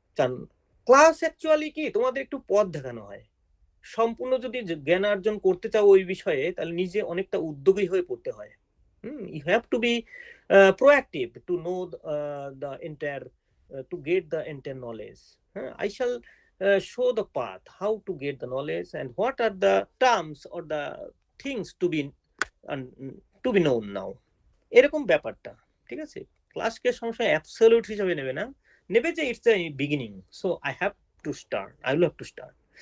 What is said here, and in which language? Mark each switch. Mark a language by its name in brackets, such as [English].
[Bangla] কারণ class actually কি তোমাদের একটু পথ দেখানো হয়। সম্পূর্ণ যদি জ্ঞান অর্জন করতে চাও ওই বিষয়ে, তাহলে নিজে অনেকটা উদ্যোগী হয়ে পড়তে হয়। [English] You have to be proactive to know the entire, to get the entire knowledge. I shall show the path how to get the knowledge and what are the terms or the things to be known now. [Bangla] এরকম ব্যাপারটা, ঠিক আছে? ক্লাসকে সবসময় absolute হিসেবে নেবে না, নেবে যে [English] It's the beginning, so I have to start, I will have to start.